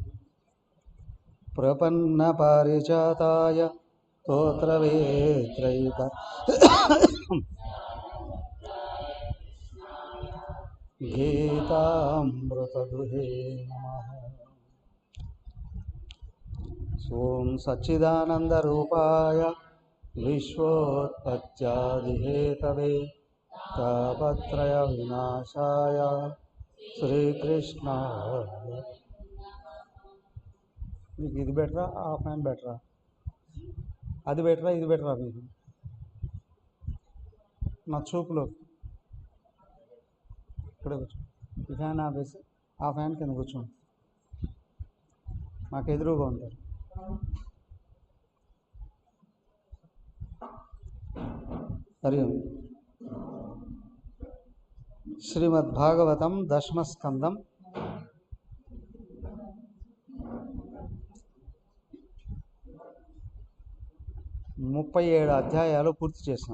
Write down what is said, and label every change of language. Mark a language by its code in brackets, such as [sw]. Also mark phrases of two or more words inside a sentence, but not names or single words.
[sa] प्रपन्न पारिजाताय स्तोत्रवेत्रैक गीतामृतदुहे नमः। ओम सच्चिदानंदरूपाय विश्वोत्पत्त्यादिहेतवे तापत्रय विनाशाय श्रीकृष्णाय। [te] మీకు ఇది బెటరా ఆ ఫ్యాన్ బెటరా అది బెటరా ఇది బెటరా మీకు నా చూపులో ఇక్కడ కూర్చో ఈ ఫ్యాన్ ఆపేసి ఆ ఫ్యాన్ కింద కూర్చోండి మాకు ఎదురుగా ఉంటారు [sa] హరి ఓం [te] శ్రీమద్భాగవతం దశమస్కందం 37 అధ్యాయాలు పూర్తి చేసాం.